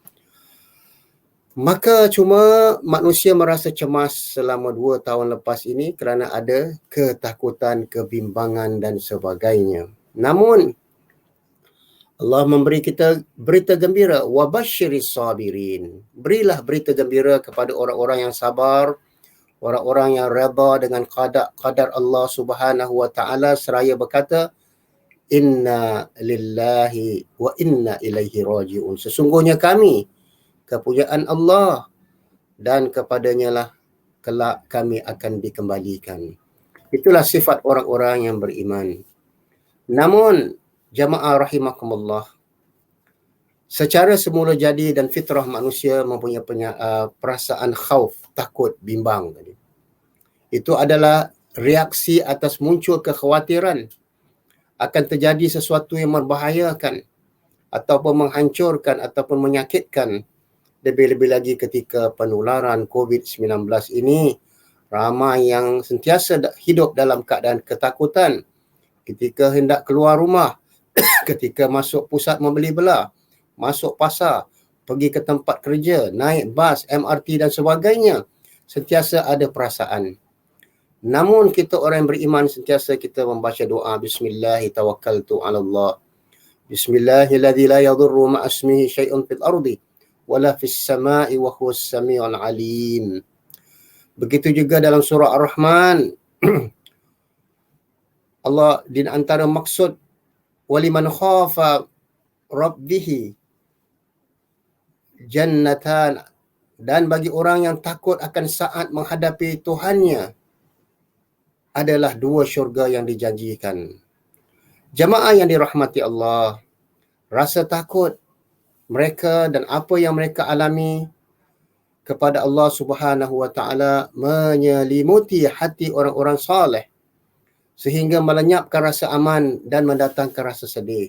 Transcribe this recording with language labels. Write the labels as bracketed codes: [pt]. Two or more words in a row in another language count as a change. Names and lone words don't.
[ms] Maka cuma manusia merasa cemas selama 2 tahun lepas ini kerana ada ketakutan, kebimbangan dan sebagainya. Namun Allah memberi kita berita gembira, [ar] وبشر الصابرين. [ms] Berilah berita gembira kepada orang-orang yang sabar, orang-orang yang redha dengan qadar Allah [ar] سبحانه وتعالى [ms] seraya berkata, [ar] إنا لله وإنا إليه راجعون. [ms] Sesungguhnya kami kepunyaan Allah dan kepadanya lah kelak kami akan dikembalikan. Itulah sifat orang-orang yang beriman. Namun jamaah rahimakumullah, secara semula jadi dan fitrah manusia mempunyai perasaan khauf, takut, bimbang tadi. Itu adalah reaksi atas muncul kekhawatiran akan terjadi sesuatu yang membahayakan ataupun menghancurkan ataupun menyakitkan. Lebih-lebih lagi ketika penularan COVID-19 ini, ramai yang sentiasa hidup dalam keadaan ketakutan ketika hendak keluar rumah, ketika masuk pusat membeli belah, masuk pasar, pergi ke tempat kerja, naik bas, MRT dan sebagainya. sentiasa ada perasaan. Namun kita orang yang beriman sentiasa kita membaca doa Bismillahirrahmanirrahim. [ar] بسم الله الذي لا يضر مع اسمه شيء في الأرض ولا في السماء وهو السميع العليم. [ms] Begitu juga dalam surah Ar-Rahman. Allah di antara maksud [ar] ولمن خاف ربه جنتان, [ms] dan bagi orang yang takut akan saat menghadapi Tuhannya adalah 2 syurga yang dijanjikan. Jamaah yang dirahmati Allah, rasa takut mereka dan apa yang mereka alami kepada Allah [ar] سبحانه وتعالى [ms] menyelimuti hati orang-orang soleh sehingga melenyapkan rasa aman dan mendatangkan rasa sedih.